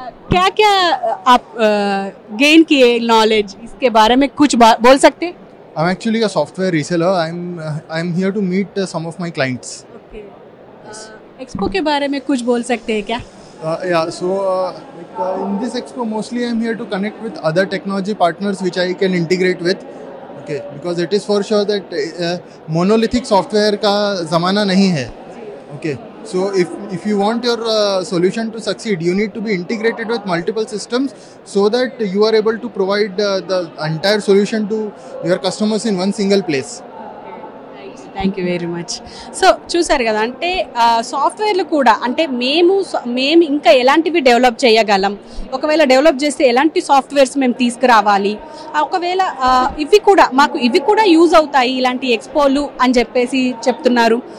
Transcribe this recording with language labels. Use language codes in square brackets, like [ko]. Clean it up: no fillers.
[hi] क्या क्या आप गेन किए नॉलेज, इसके बारे में कुछ बोल सकते? [en] I'm actually a software reseller. I'm here to meet some of my clients. Okay. [hi] Expo के बारे में कुछ बोल सकते हैं क्या? [en] Yeah. So in this expo, mostly I'm here to connect with other technology partners which I can integrate with. Okay, because it is for sure that monolithic software [hi] का ज़माना नहीं है. [en] Okay, so if you want your solution to succeed, you need to be integrated with multiple systems so that you are able to provide the entire solution to your customers in one single place. Thank you very much. [te] So చూసారు కదా, అంటే సాఫ్ట్వేర్లు కూడా అంటే మేము ఇంకా ఎలాంటివి develop చేయగలం, ఒకవేళ డెవలప్ చేస్తే ఎలాంటి సాఫ్ట్వేర్స్ మేము తీసుకురావాలి, ఒకవేళ ఇవి కూడా యూజ్ అవుతాయి ఇలాంటి ఎక్స్పోలు అని చెప్పేసి చెప్తున్నారు.